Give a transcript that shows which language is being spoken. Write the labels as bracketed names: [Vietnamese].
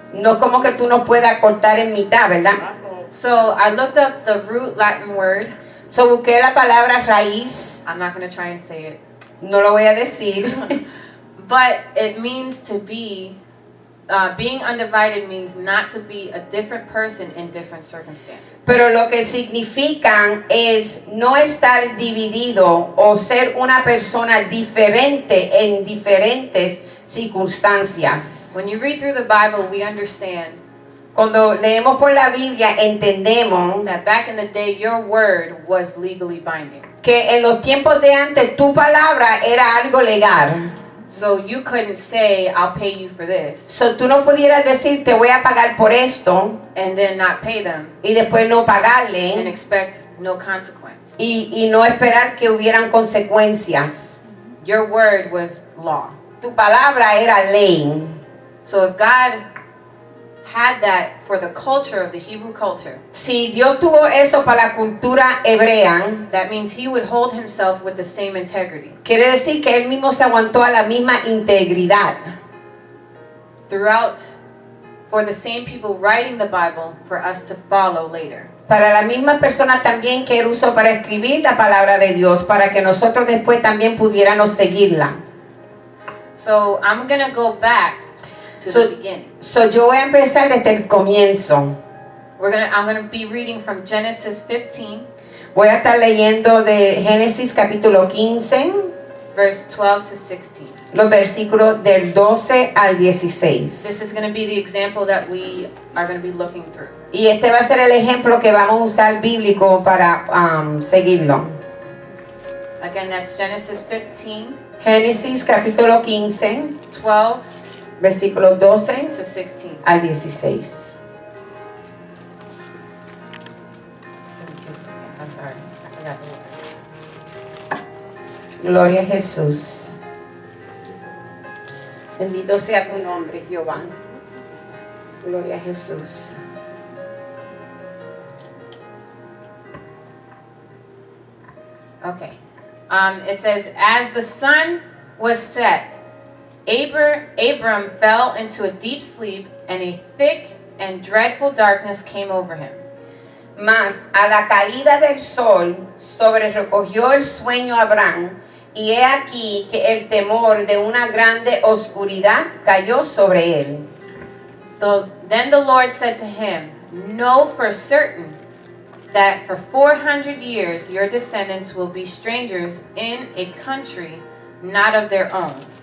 [Spanish] No como que tú no puedas cortar en mitad, ¿verdad? [English] So I looked up the root Latin word. [Spanish] So busqué la palabra raíz, [English] I'm not going to try and say it. [Spanish] no lo voy a decir, [English] But it means to be, being undivided means not to be a different person in different circumstances. [Spanish] pero lo que significan es no estar dividido o ser una persona diferente en diferentes circunstancias. [English] When you read through the Bible, we understand [Spanish] Cuando leemos por la Biblia entendemos [English] that back in the day, your word was legally binding. [Spanish] que en los tiempos de antes tu palabra era algo legal. [English] So you couldn't say, I'll pay you for this, [Spanish] So, tú no pudieras decir te voy a pagar por esto [English] and then not pay them [Spanish] y después no [English] and [Spanish] pagarle [English] expect no consequence. [Spanish] y no esperar que hubieran consecuencias. [English] Your word was law. [Spanish] Tu palabra era ley. [English] So if God had that for the culture of the Hebrew culture, [Spanish] Si Dios tuvo eso para la cultura hebrea, [English] that means he would hold himself with the same integrity [Spanish] quiere decir que él mismo se aguantó a la misma integridad [English] throughout, for the same people writing the Bible for us to follow later. [Spanish] para las mismas personas también que él usó para escribir la palabra de Dios, para que nosotros después también pudiéramos seguirla. [English] So I'm going to go back to So- the beginning. [Spanish] So, yo voy a empezar desde el comienzo. [English] I'm going to be reading from Genesis 15, [Spanish] Voy a estar leyendo de Génesis capítulo 15, [English] verse 12 to 16. [Spanish] los versículos del 12 al 16. [English] This is going to be the example that we are going to be looking through. [Spanish] Y este va a ser el ejemplo que vamos a usar bíblico para seguirlo. [English] Again, that's Genesis 15, [Spanish] Génesis capítulo 15, 12 versículos 12 [English] to 16. [Spanish] al 16. [English] Give me 2 seconds, I'm sorry. I forgot the word. [Spanish] Gloria a Jesús. Bendito sea tu nombre, Jehová. Gloria a Jesús. [English] Okay. It says, as the sun was set, Abram fell into a deep sleep, and a thick and dreadful darkness came over him. [Spanish] Mas a la caída del sol sobrerecogió el sueño a Abraham, y he aquí que el temor de una grande oscuridad cayó sobre él. [English] Then the Lord said to him, know for certain that for 400 years your descendants will be strangers in a country not of their own.